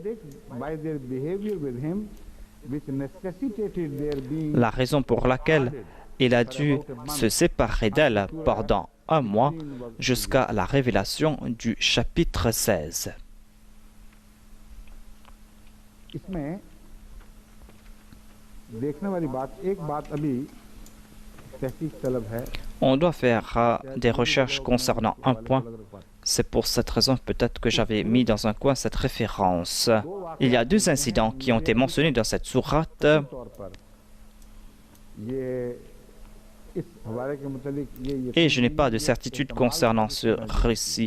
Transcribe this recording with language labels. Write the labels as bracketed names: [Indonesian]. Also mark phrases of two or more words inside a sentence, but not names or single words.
[French] La raison pour laquelle il a dû se séparer d'elle pendant un mois jusqu'à la révélation du chapitre 16. [Urdu] اس میں دیکھنے والی بات، ایک بات ابھی تحقیق طلب ہے. [French] On doit faire des recherches concernant un point. C'est pour cette raison peut-être que j'avais mis dans un coin cette référence. Il y a deux incidents qui ont été mentionnés dans cette sourate. Et je n'ai pas de certitude concernant ce récit.